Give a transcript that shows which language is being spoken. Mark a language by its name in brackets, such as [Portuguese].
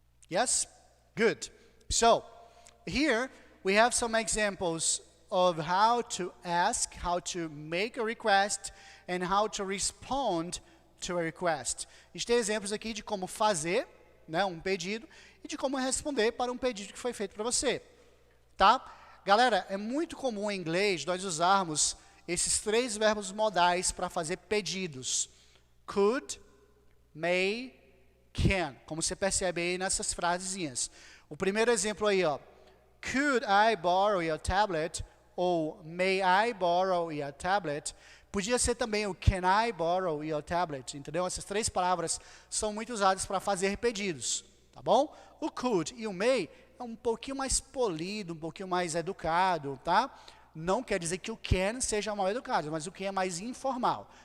[English] Yes? Good. So, here we have some examples of how to ask, how to make a request, and how to respond to a request. [Portuguese] A gente tem exemplos aqui de como fazer, né, um pedido, e de como responder para um pedido que foi feito para você. Tá? Galera, é muito comum em inglês nós usarmos esses 3 verbos modais para fazer pedidos. Could, may, can, como você percebe aí nessas frasezinhas. O primeiro exemplo aí, ó. [English] Could I borrow your tablet? Ou may I borrow your tablet? [Portuguese] Podia ser também o [English] can I borrow your tablet, [Portuguese] entendeu? Essas 3 palavras são muito usadas para fazer pedidos, tá bom? O could e o may é um pouquinho mais polido, um pouquinho mais educado, tá? Não quer dizer que o can seja mal educado, mas o can é mais informal.